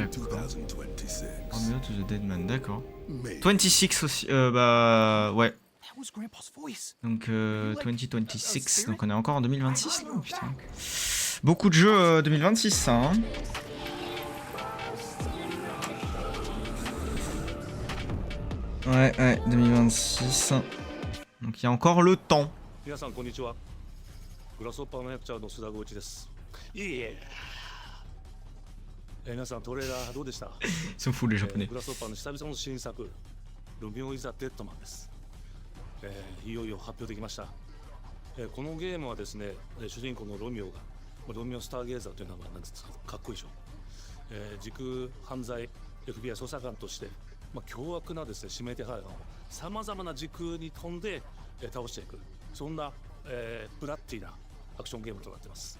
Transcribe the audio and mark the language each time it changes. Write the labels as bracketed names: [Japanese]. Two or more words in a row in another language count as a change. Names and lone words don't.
[French] D'accord. 2026. Romeo to the Dead Man, d'accord. May 26 aussi, bah ouais. [English] That was Grandpa's voice. [French] Donc 2026, donc on est encore en 2026 là, putain. Beaucoup de jeux 2026 ça, hein. Ouais, 2026. Donc il y a encore le temps. [Japanese] 皆さんこんにちは。グラスホッパーの役者の須田剛一です。いえいえ。皆さんトレーラーどうでした？ [French] Ils sont fous les japonais. [Japanese] グラスホッパーの久々の新作、ロミオ・イザ・デッドマンです。いよいよ発表できました。このゲームはですね、主人公のロミオが、ロミオ・スターゲーザーという名前なんですが、かっこいいでしょ。時空犯罪 FBI 捜査官として、凶悪なですね指名手配犯をさまざまな時空に飛んで、倒していく、そんな、ブラッディなアクションゲームとなっています。